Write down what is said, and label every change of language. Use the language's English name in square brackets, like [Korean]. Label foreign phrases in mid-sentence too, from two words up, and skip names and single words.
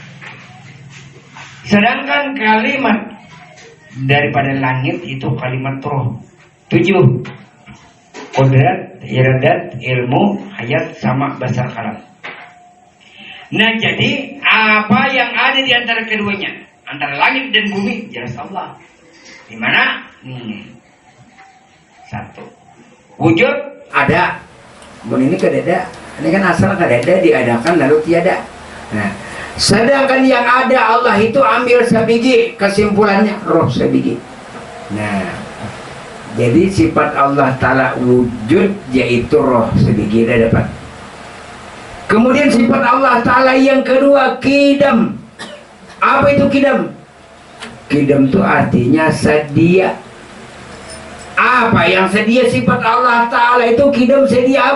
[Indonesian] Sedangkan kalimat daripada langit itu kalimat roh 7. Qudrat, iradat, ilmu, hayat, sama basar kalam. Nah, jadi apa yang ada di antara keduanya, antara langit dan bumi, jelas Allah. Di mana? Satu. [Banjar] Wujud ada. Ini kadada. Ini kan asal kadada diadakan lalu tiada. Nah, sedangkan yang ada Allah itu ambil sabigi, kesimpulannya roh sabigi. Nah, jadi sifat Allah Ta'ala wujud yaitu roh sabigi dia dapat. [Indonesian] Kemudian sifat Allah Ta'ala yang kedua kidam. Apa itu kidam? Kidam itu artinya sedia. Apa yang sedia? Sifat Allah Ta'ala itu kidam sedia.